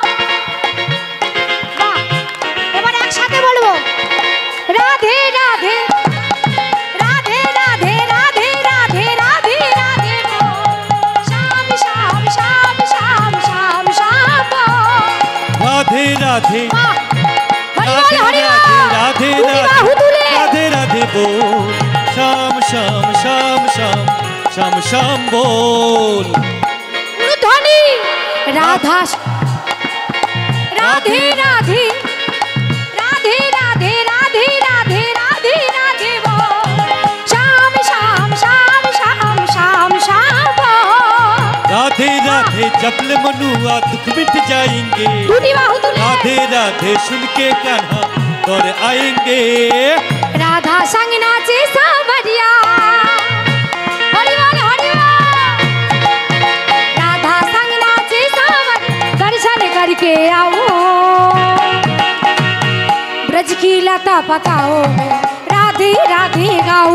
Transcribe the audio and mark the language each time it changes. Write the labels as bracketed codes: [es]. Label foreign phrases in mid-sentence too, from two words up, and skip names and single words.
[bn] এবার একসাথে বলবো রাধে রাধে রাধে রাধে রাধে রাধে রাধে রাধে বল, শ্যাম শ্যাম শ্যাম শ্যাম শ্যাম শ্যাম বল। রাধে রাধে হরি বল, হরি বল। রাধে দুটি বাহু তুলে। [hi] রাধে রাধে बोल, श्याम श्याम श्याम श्याम श्याम श्याम बोल। [bn] ধ্বনি রাধা রাধে রাধে রাধে রাধে রাধে রাধে রাধে রাধে বল, শ্যাম শ্যাম শ্যাम श्याम श्याम श्याम बोल। [hi] राधे राधे जपल मनुआ दुख मिट जाएंगे, [bn] দুটি বাহু তুলে। [hi] राधे राधे सुन के कान्हा दौड़ आएंगे। राधा संग नाचे सावरिया, हरि बोल हरि बोल। राधा संग नाचे सावरिया, दर्शन करके आओ ब्रज की लता पताओ में राधे राधे गाओ।